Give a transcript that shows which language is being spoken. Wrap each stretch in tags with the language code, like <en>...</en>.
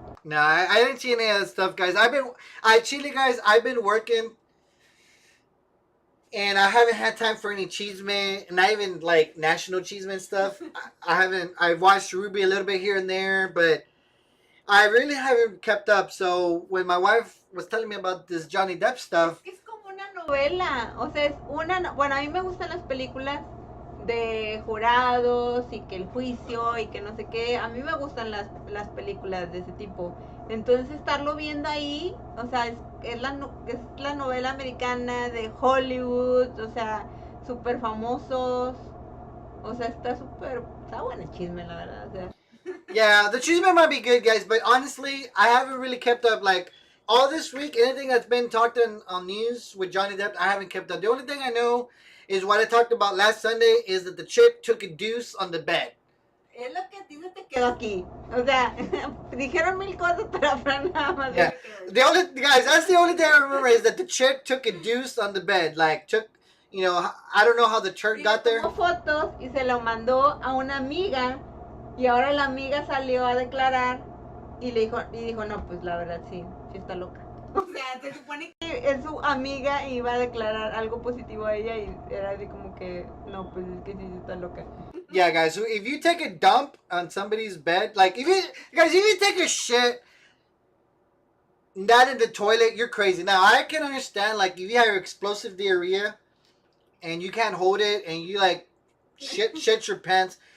<en>No, I didn't see any of that stuff, guys. I've been working, and I haven't had time for any cheeseman, not even like national cheeseman stuff. I've watched Ruby a little bit here and there, but I really haven't kept up. So when my wife was telling me about this Johnny Depp stuff,</en> <es>Es como una novela, o sea, bueno, a mí me gustan las películas de jurados y que el juicio y que no sé qué, a mí me gustan las películas de ese tipo. Entonces estarlo viendo ahí, o sea, es la novela americana de Hollywood, o sea, súper famosos, O sea, está bueno el chisme, la verdad. O sea,</es> <en>Yeah, the chisme might be good, guys, but honestly, I haven't really kept up. Like all this week, anything that's been talked on news with Johnny Depp, I haven't kept up. The only thing I know is what I talked about last Sunday is that the chick took a deuce on the bed.</en> <es>es lo que a ti se te quedó aquí. O sea, dijeron mil cosas, pero a Fran nada más</es> <en>Yeah.</en> <es>se le quedó.</es> <en>The only guys, that's the only thing I remember is that the chick took a deuce on the bed. Like took, you know, I don't know how the chick</en> <es>Sí,</es> <en>got</en> <es>le</es> <en>there.</en> <es>tomó fotos y se lo mandó a una amiga y ahora la amiga salió a declarar y dijo, no, pues la verdad sí está loca. O sea, se supone que es su amiga y iba a declarar algo positivo a ella y era así como que, no, pues es que sí está loca.</es> <en>Yeah, guys. So if you take a dump on somebody's bed, like if you take a shit not in the toilet, you're crazy. Now I can understand like if you have explosive diarrhea and you can't hold it and you like shit your pants.</en>